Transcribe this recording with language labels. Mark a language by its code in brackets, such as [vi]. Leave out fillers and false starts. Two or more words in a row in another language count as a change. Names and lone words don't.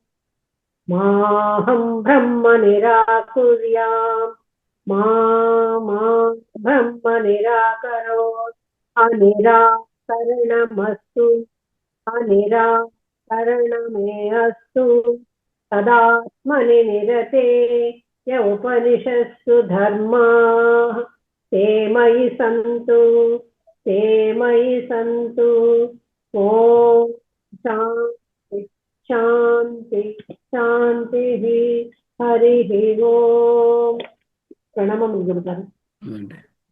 [sa] మాహం బ్రహ్మ నిరాకుర్యాం మా బ్రహ్మ నిరాకరోత్ అనిరాకరణమస్తు అనిరాకరణమే అస్తు తదాత్మని నిరతే య ఉపనిషత్సు ధర్మాః ते मयि संतु ओम शांति शांति शांति हरि ओम प्रणमं गुरुगाరు.